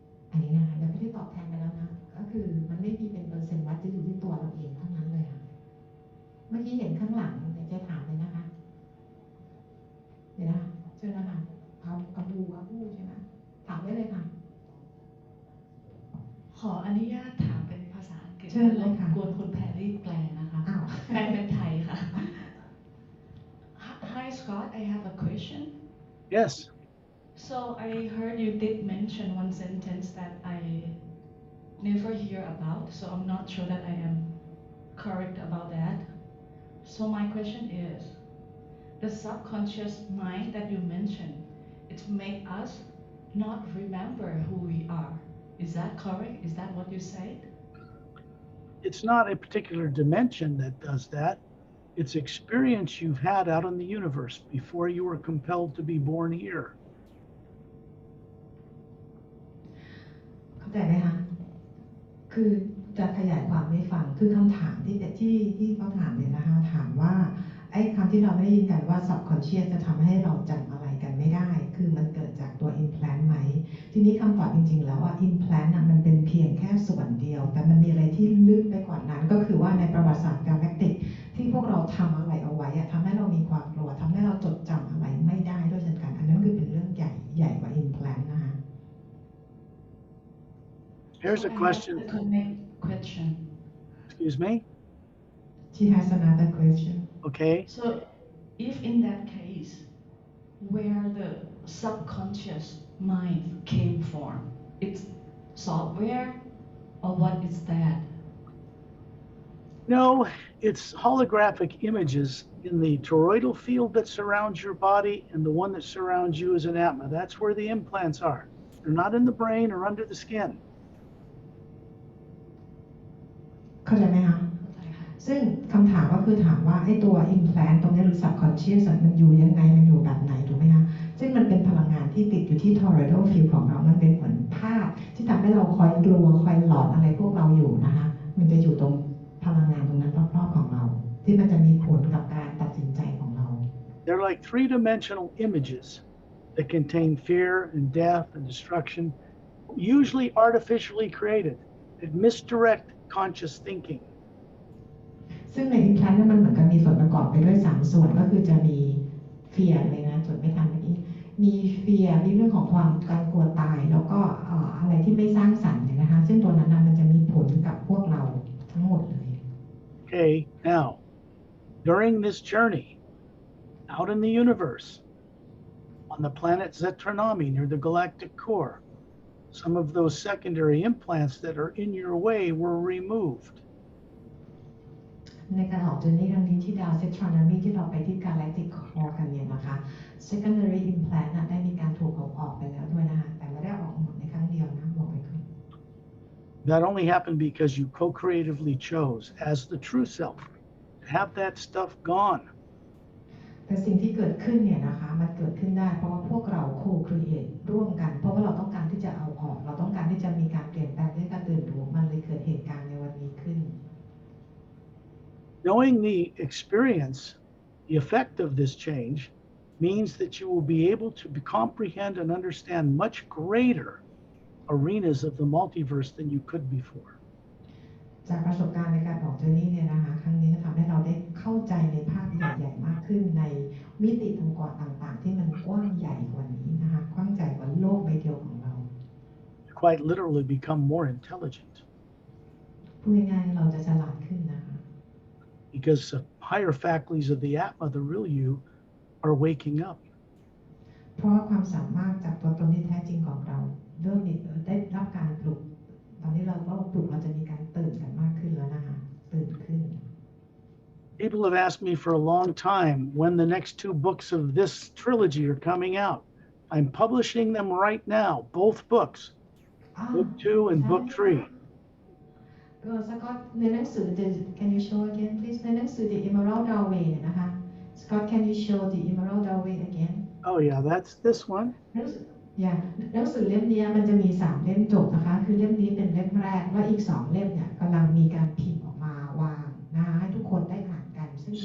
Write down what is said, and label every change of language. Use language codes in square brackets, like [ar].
[th] อันนี้นะคะเดี๋ยวไม่ได้ตอบแทนไปแล้วนะก็คือมันไม่มีเป็นเปอร์เซ็นต์วัดจะอยู่ที่ตัวเราเองเท่านั้นเลยค่ะเมื่อกี้เห็นข้างหลังเดี๋ยวจะถามเลยนะคะเดี๋ยวนะคะเชิญนะคะเอาบูใช่ไหมถามได้เลยค่ะ ขออนุญาตถามเป็นภาษาอังกฤษ เชิญเลยค่ะ กวนคุณแพรรี่แปลนะคะแปลเป็นไทยค่ะ [en] Hi Scott, I have a question. Yes. So I heard you did mention one sentence that I never hear about, so I'm not sure that I am correct about that. So my question is, the subconscious mind that you mentioned, it make us not remember who we are. Is that correct? Is that what you said? It's not a particular dimension that does that. It's experience you've had out in the universe before you were compelled to be born here. [th] เข้าใจไหมคะคือจะขยายความให้ฟังคือคำถามที่เขาถามเนี่ยนะคะถามว่าไอ้คำที่เราไม่ได้ยินกันว่า subconscious จะทำให้เราจำอะไรกันไม่ ไม่ได้คือมันเกิดจากตัว implant ไหมทีนี้คำตอบจริงๆแล้วว่า implant น่ะมันเป็นเพียงแค่ส่วนเดียวแต่มันมีอะไรที่ลึกไปกว่านั้นก็คือว่าในประวัติศาสตร์ Galactic ที่พวกเราทำอะไรเอาไว้ทำให้เรามีความกลัวทำให้เราจดจำอะไรไม่ได้ด้วยเช่นกันอันนั้นคือเป็นเรื่องใหญ่กว่า implant นะคะ [en] Here's So a I question. have a connect question. Excuse me? She has another question Okay. So if in that case, where the subconscious mind came from, it's software or what is that? No, it's holographic images in the toroidal field that surrounds your body and the one that surrounds you as an Atma. That's where the implants are. They're not in the brain or under the skin. [th] เข้าใจไหมคะซึ่งคำถามก็คือถามว่าไอ้ตัว implant ตรงนี้หรือ subconscious มันอยู่ยังไงมันอยู่แบบไหนถูกไหมคะซึ่งมันเป็นพลังงานที่ติดอยู่ที่ toroidal field ของเรามันเป็นเหมือนภาพที่ทำให้เราคอยกลัวคอยหลอนอะไรพวกเราอยู่นะคะมันจะอยู่ตรงพลังงานตรงนั้นรอบๆของเราที่มันจะมีผลกับการตัดสินใจของเรา [en] They're like three-dimensional images that contain fear and death and destruction, usually artificially created, that misdirect conscious thinking. [th] ซึ่งใน implant นั้นมันเหมือนกับมีส่วนประกอบไปด้วย3ส่วนก็คือจะมี fear เลยนะส่วนไม่ทันเมื่อกี้มี fear มีเรื่องของความการกลัวตายแล้วก็อะไรที่ไม่สร้างสรรค์เนี่ยนะคะซึ่งตัวนั้นมันจะมีผลกับพวกเราทั้งหมดเลย [en] Okay, now, during this journey out in the universe, on the planet Zetranami near the galactic core, some of those secondary implants that are in your way were removed. [th] ในการออกเจอร์นี่ครั้งนี้ที่ดาวเซตทรานมีที่เราไปที่ Galactic Core กันเนี่ยนะคะ secondary implant ได้มีการถูกเอาออกไปแล้วด้วยนะคะแต่ไม่ได้ออกหมดในครั้งเดียวนะบอกไปก่อน [en] That only happened because you co-creatively chose as the true self to have that stuff gone. [th] แต่สิ่งที่เกิดขึ้นเนี่ยนะคะมันเกิดขึ้นได้เพราะว่าพวกเรา co-create ร่วมกันเพราะว่าเราต้องการที่จะเอาออกเราต้องการที่จะมีการเปลี่ยนแปลงด้วยการตื่นรู้มันเลยเกิดเหตุการณ์ในวันนี้ขึ้น [en] Knowing the experience, the effect of this change, means that you will be able to comprehend and understand much greater arenas of the multiverse than you could before. [th] จากประสบการณ์ในการออกเจอร์นี่เนี่ยนะคะครั้งนี้จะทำให้เราได้เข้าใจในภาพใหญ่ๆมากขึ้นในมิติต่างๆที่มันกว้างใหญ่กว่านี้นะคะกว้างใหญ่กว่าโลกใบเดียวของเรา [en] Quite literally become more intelligent. [th] พูดง่ายๆเราจะฉลาดขึ้นนะคะ [en] Because the higher faculties of the Atma, the real you, are waking up. [th] เพราะว่าความสามารถจากตัวตนที่แท้จริงของเราเริ่มได้รับการปลุกตอนนี้เราก็ปลุกเราจะมีการตื่นกันมากขึ้นแล้วนะคะตื่นขึ้น [en] People have asked me for a long time when the next 2 books of this trilogy are coming out. I'm publishing them right now, both books, book 2 and book 3. [th] ก็สกอตในหนังสือ [en] Can you show again please [th] ในหนังสือ The Emerald Doorway เนี่ยนะคะ [en] Scott can you show The Emerald Doorway again Oh yeah, that's this one. [th] หนังสือเล่มนี้มันจะมี3เล่มจบนะคะคือเล่มนี้เป็นเล่มแรกและอีก2เล่มเนี่ยกำลังมีการพิมพ์ออกมาวางนะคะให้ทุกคนได้อ่านกันซึ่ง